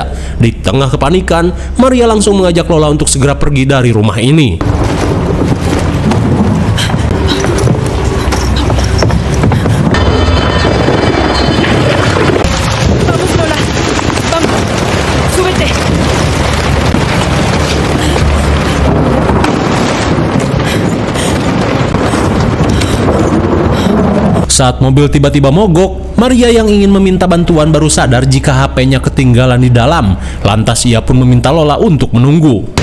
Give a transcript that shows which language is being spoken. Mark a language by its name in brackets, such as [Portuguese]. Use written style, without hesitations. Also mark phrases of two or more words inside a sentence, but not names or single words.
[Indonesian] Di tengah kepanikan, Maria langsung mengajak Lola untuk segera pergi dari rumah ini. [Spanish] Vamos, Lola. Vamos. Súbete. [Indonesian] Saat mobil tiba-tiba mogok, Maria yang ingin meminta bantuan baru sadar jika HP-nya ketinggalan di dalam. Lantas ia pun meminta Lola untuk menunggu.